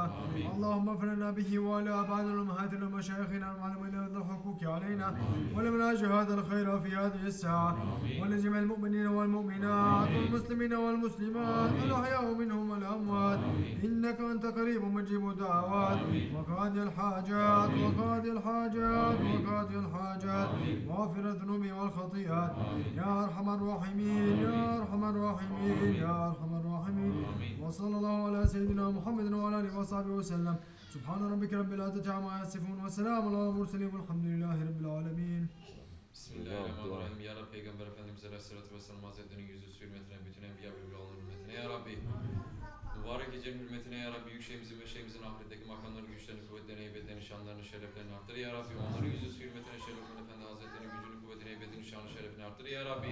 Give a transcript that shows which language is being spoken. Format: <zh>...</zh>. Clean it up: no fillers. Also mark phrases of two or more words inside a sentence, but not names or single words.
<ar>اللهم اغفر لنا به وعلى آبائنا والأمهات ومشايخنا المعلمين الحقوق علينا ولمن أجر هذا الخير في هذه الساعة ولجميع المؤمنين والمؤمنات والمسلمين والمسلمات الأحياء منهم والأموات إنك أنت قريب مجيب الدعوات وقاضي الحاجات وقاضي الحاجات وقاضي الحاجات وغافر الذنوب والخطيئات يا أرحم الراحمين يا أرحم الراحمين يا أرحم الراحمين. وصلى الله على سيدنا محمد وعلى آله وصحبه وسلم. سبحان ربك رب العزة عما يصفون وسلام على المرسلين والحمد لله رب العالمين. Bismillahirrahmanirrahim.</ar> <tr>Ya Rabbi Peygamber Efendimiz Aleyhisselatü Vesselam Hazretleri'nin yüzü hürmetine, bütün enbiya ve evliyaların hürmetine ya Rabbi. Mübarek gecenin hürmetine ya Rabbi, büyük şeyimizin ve şeyimizin ahiretteki makamlarını, güçlerini, kuvvetlerini, heybetlerini, şanlarını, şereflerini arttır ya Rabbi. Onların yüzü hürmetine, Şerefin Efendi Hazretleri'nin gücünü, kuvvetini, heybetini, şanı, şerefini arttır ya Rabbi.</tr>